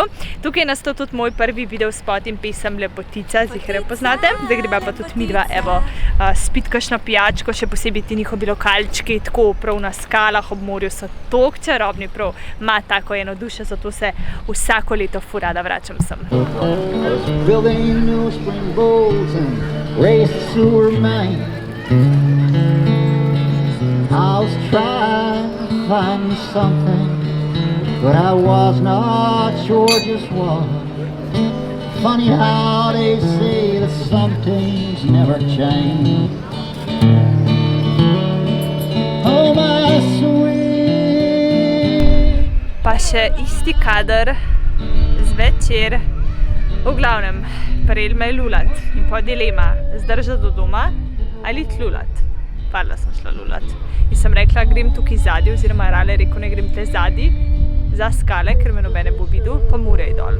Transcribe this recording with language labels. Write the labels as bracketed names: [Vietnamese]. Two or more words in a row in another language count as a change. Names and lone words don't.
[Slovenian] Tukaj je nastal tudi moj prvi videospot in pesem Lepotica, zihre poznate. Zdaj greba pa tudi midva, evo, spit kakšno pijačko, še posebej ti njihovi lokalčki, tako prav na skalah ob morju so tok čarobni, prav ima tako eno dušo, zato se vsako leto ful rada vračam sem. [English] And race through Maine. I was trying to find something, but I was not sure just what. Funny how they say that some things never change. Oh my sweet. [Slovenian] Pa še isti kader zvečer. V glavnem, prijel me je lulat in pa dilema, zdržati do doma ali lulat. Parla sem šla lulat. In sem rekla, grem tukaj zadi, oziroma Rale je rekel, ne grem tle zadi, za skale, ker me nobene bo videl, pa Murej dol.